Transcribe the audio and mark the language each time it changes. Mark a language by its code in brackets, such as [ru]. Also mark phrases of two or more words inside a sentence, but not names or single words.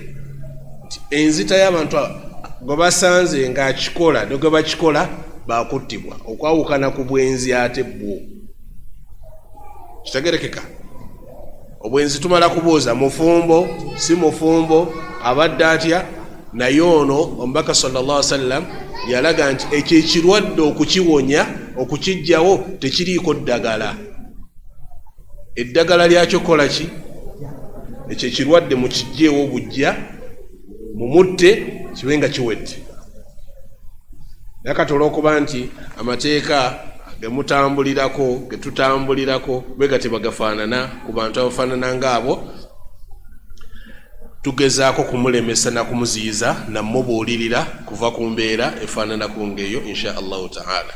[lg] Enzita y'abantu gwe basanze ng'akikola ne gwe bakikola bakuttibwa, okwawukana ku bwenzi ate bwo, kitegerekeka. Obwenzi tumala kubooza mufumbo si mufumbo abadde atya, naye ono omubaka [ar] صلى الله عليه وسلم [lg] yalaga nti ekyo ekirwadde okukiwonya okukijjawo tekiriiko ddagala. Eddagala lyakyo kola ki? Ekyo ekirwadde mukijjeewo bujja mumutte kibe nga kiwedde. Nakatola okuba nti amateeka gemutambulirako getutambulirako bega tebagafaanana ku bantu abafaanana ng'abo, tugezaako kumulemesa na kumuziyiza namubuulirira kuva ku mbeera efaanana ku ngeeyo [ar] إن شاء الله تعالى.